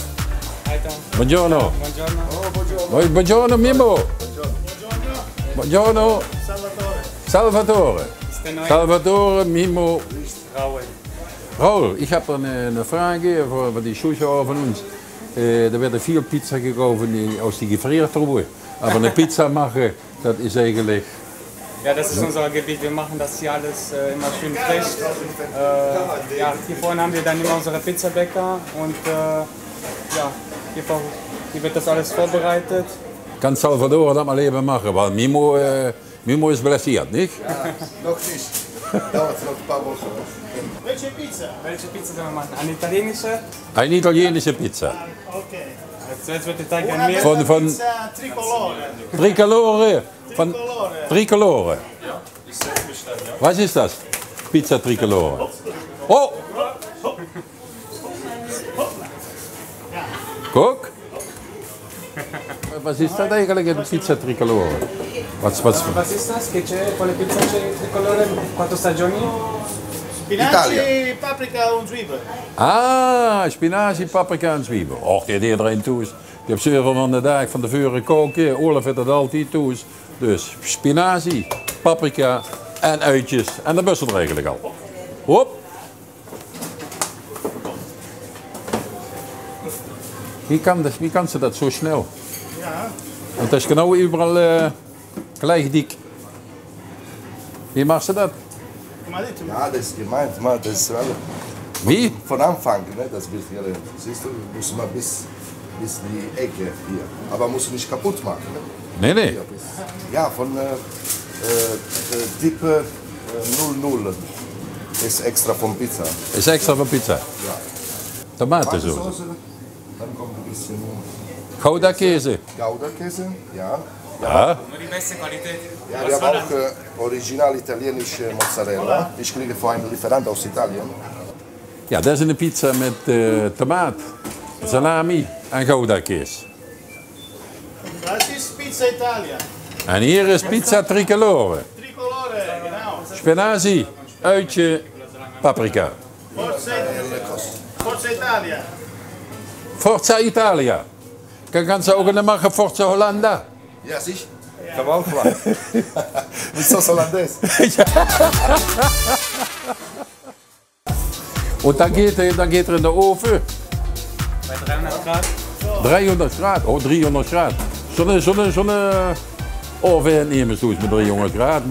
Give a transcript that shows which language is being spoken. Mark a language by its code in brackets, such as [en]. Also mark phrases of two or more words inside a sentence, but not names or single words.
[it] Buongiorno. Buongiorno. Buongiorno Mimmo. Buongiorno. Salvatore. Salvatore, Mimmo. [nl] Raul, ik heb een vraag voor die Zuschauer van ons. Er werden veel pizza gekauft als die gefriert worden. Maar een pizza maken, dat is eigenlijk... [de] Ja, das ist unser Gebiet. Wir machen das hier alles immer schön frisch. Ja, hier vorne haben wir dann immer unsere Pizzabäcker und ja, hier wird das alles vorbereitet. [nl] Kan Salvador dat maar even maken, want Mimo is blessiert, niet? [de] Noch nicht. Dauert noch ein paar Wochen. Welche Pizza? Welche Pizza sollen wir machen? Eine italienische? Eine italienische Pizza. Okay. Zuerst wird der Teig animiert. Von Pizza tricolore. [nl] Tricolore. Van Tricolore. [de] Ja, ich setze mich dann, ja. [nl] Was is dat? Pizza Tricolore. Oh! Kok? Wat is dat eigenlijk, een pizza Tricolore? [de] Was ist das? [it] Che c'è con le pizza tricolore? Quattro stagioni? [nl] Spinazie, paprika en zwiebel. Ah, spinazie, paprika en zwiebel. Och, die heeft iedereen toe. Die heeft zoveel van de dag van tevoren koken. Olaf heeft dat altijd toe. Dus spinazie, paprika en uitjes. En dat best er eigenlijk al. Hop. Wie kan ze dat zo snel? Ja. Want dat is genau overal gleich dik. [de] Wie macht ze dat? Ja, das ist gemeint, man, das ist alles. Wie? Von Anfang, ne, das wird hier, siehst du, muss man bis die Ecke hier. Aber musst du nicht kaputt machen. Ne? [nl] Nee. [de] Hier, ja, von Tippe 00 ist extra von Pizza. [nl] Is extra van pizza. Ja. [de] Tomatensoße. Dann kommt ein bisschen Gouda-Käse. Gouda-Käse, ja. Ja. Nur die beste Qualität. Ja, wir haben auch original italienische Mozzarella. Ich kriege von einem Lieferant aus Italien. [nl] Ja, dat is een pizza met tomaat, salami en Gouda-kaas. [de] Das ist Pizza Italia. [nl] En hier is pizza Tricolore. [de] Tricolore, genau. [nl] Spinazie, uitje, paprika. [it] Forza Italia. Forza Italia. [nl] Kan ze ook maken Forza Hollanda? [de] Ja, sicher. Kann man auch machen. Mit Sauce Hollandaise. [nl] Und dan geht er in de oven. [de] Bei 300 Grad. [nl] 300 graden. Oh, 300 graden. Zo'n oven nemen ze met 300 graden.